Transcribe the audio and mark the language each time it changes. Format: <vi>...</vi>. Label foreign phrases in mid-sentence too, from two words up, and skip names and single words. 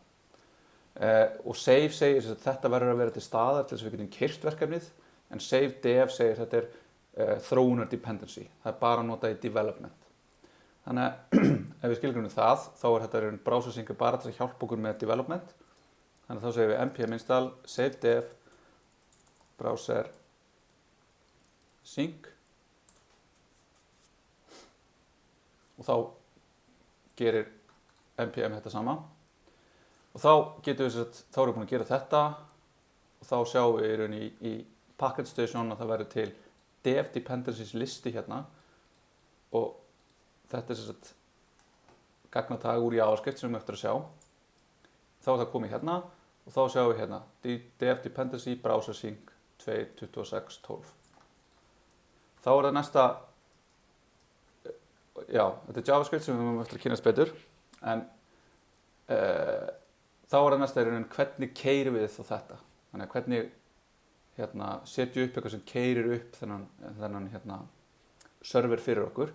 <is>Og save segir að þetta verður að vera til staðar til þess að við getum keyrt verkefnið en</is> <en>save def</en> <is>segir að þetta er þróunar dependency, það er bara að nota í development. Þannig að ef við skilgrunum það, þá er þetta browser-sync bara til að hjálpa okkur með development. Þannig að þá segjum við</is> <en>npm install, save def, browser sync</en> <is>og þá gerir npm þetta sama. Og þá getum við þá erum við búin að gera þetta og þá sjáum við í raun í</is> <en>package station</en> <is>að það verður til</is> <en>dev dependencies</en> <is>listi hérna og þetta er gagnatag úr JavaScript sem við eftir að sjá. Þá er það komið hérna og þá sjáum við hérna</is> <en>dev dependency browser sync</en> <is>2.26.12. Þá er það næsta, já, þetta er JavaScript sem við höfum eftir að kynast betur en þá er það næsta hvernig keyrum við þá þetta. Þannig að hvernig setjum upp eitthvað sem keyrir upp þennan server fyrir okkur.</is>